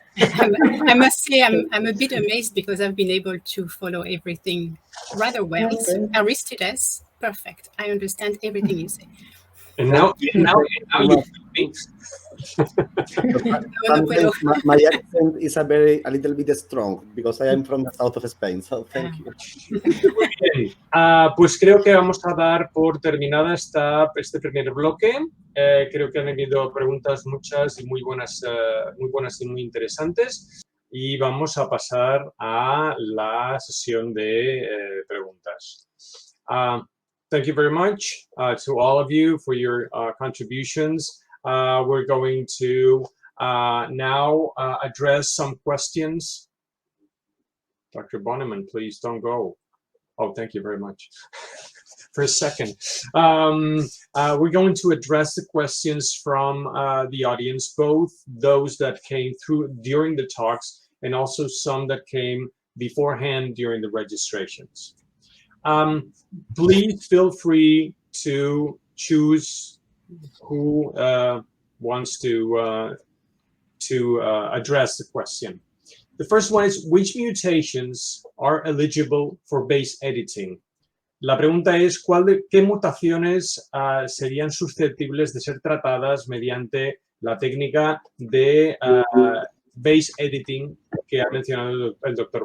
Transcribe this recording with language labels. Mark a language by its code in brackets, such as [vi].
[en] I must say I'm a bit amazed because I've been able to follow everything rather well. Okay. Aristides, perfect. I understand everything you say. And now you speak. Sometimes my accent is a little bit strong because I am from the south of Spain, so thank you. [es] Muy bien. Pues creo que vamos a dar por terminada este primer bloque. Creo que han habido preguntas muchas y muy buenas y muy interesantes. Y vamos a pasar a la sesión de preguntas. [en] Thank you very much to all of you for your contributions. We're going to now address some questions. Dr. Bonneman, please don't go. Oh, thank you very much. For a second. We're going to address the questions from the audience, both those that came through during the talks and also some that came beforehand during the registrations. Please feel free to choose who wants to address the question. The first one is, which mutations are eligible for base editing? [es] La pregunta es, ¿qué mutaciones serían susceptibles de ser tratadas mediante la técnica de base editing que ha mencionado el Dr.